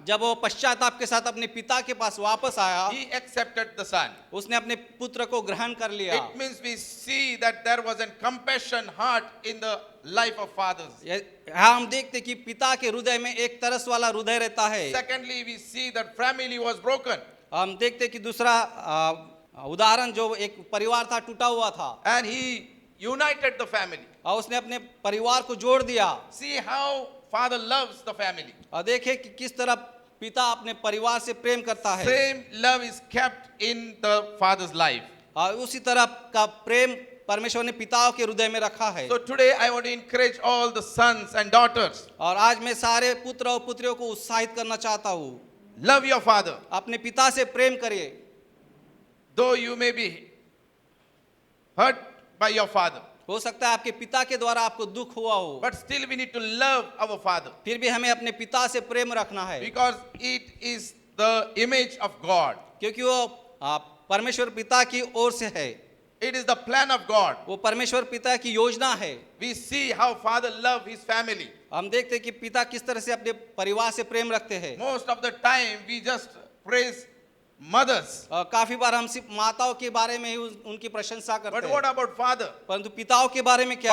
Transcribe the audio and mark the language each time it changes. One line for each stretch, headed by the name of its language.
Hindi: जब वो पश्चाताप के साथ अपने पिता के पास वापस आया,
English: he accepted the son.
Hindi: उसने अपने पुत्र को ग्रहण कर लिया।
English: It means we see that there was a compassion heart in the life of fathers.
Hindi: यहाँ हम देखते कि पिता के हृदय में एक तरस वाला हृदय रहता है।
English: Secondly, we see that family was broken.
Hindi: हम देखते कि दूसरा उदाहरण जो एक परिवार था टूटा हुआ था,
English: And he united the family.
Hindi: और उसने अपने परिवार को जोड़ दिया।
English: See how father loves the family.
Hindi: और देखे कि किस तरह पिता अपने परिवार से प्रेम करता है।
English: Same love is kept in the father's life.
Hindi: और उसी तरह का प्रेम परमेश्वर ने पिताओं के हृदय में रखा है।
English: So today I want to encourage all the sons and daughters.
Hindi: और आज मैं सारे पुत्र और पुत्रियों को उत्साहित करना चाहता हूँ,
English: Love your father.
Hindi: अपने पिता से प्रेम करिए।
English: Though you may be hurt by your father,
Hindi: हो सकता है आपके पिता के द्वारा आपको दुख हुआ हो,
English: but still we need to love our father
Hindi: फिर भी हमें अपने पिता से प्रेम रखना है,
English: because it is the image of God.
Hindi: क्योंकि वो परमेश्वर पिता की ओर से है।
English: It is the plan of God.
Hindi: वो परमेश्वर पिता की योजना है।
English: We see how father loved his family.
Hindi: हम देखते हैं कि पिता किस तरह से अपने परिवार से प्रेम रखते हैं।
English: Most of the time we just praise mothers.
Hindi: काफी बार हम सिर्फ माताओं के बारे में ही उनकी प्रशंसा करते
English: But
Hindi: हैं,
English: what about father?
Hindi: परंतु पिताओं के बारे में क्या?